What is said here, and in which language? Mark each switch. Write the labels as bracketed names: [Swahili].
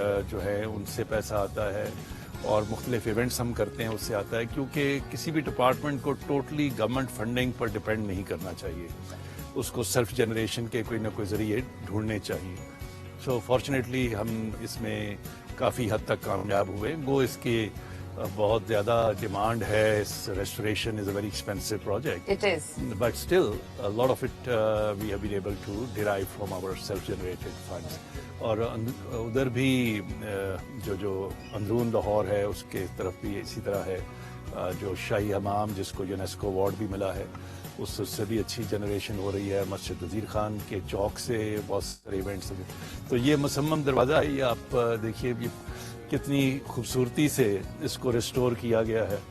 [Urdu] جو ہے ان سے پیسہ آتا ہے اور مختلف ایونٹس ہم کرتے ہیں اس سے آتا ہے، کیونکہ کسی بھی ڈپارٹمنٹ کو ٹوٹلی گورنمنٹ فنڈنگ پر ڈپینڈ نہیں کرنا چاہیے، اس کو سیلف جنریشن کے کوئی نہ کوئی ذریعے ڈھونڈنے چاہیے۔ [English] so fortunately [Urdu] ہم اس میں کافی حد تک کامیاب ہوئے، وہ اس کی بہت زیادہ ڈیمانڈ ہے، اس [English] Restoration is a very expensive project, It is. but still a lot of it we have been able to derive from our self generated funds. [Urdu] اور ادھر بھی جو اندرون لاہور ہے اس کے طرف بھی اسی طرح ہے، جو شاہی حمام جس کو یونیسکو ایوارڈ بھی ملا ہے اس سے بھی اچھی جنریشن ہو رہی ہے، مسجد وزیر خان کے چوک سے بہت سارے ایونٹس، تو یہ مسمم دروازہ ہے، یہ آپ دیکھیے کتنی خوبصورتی سے اس کو ریسٹور کیا گیا ہے،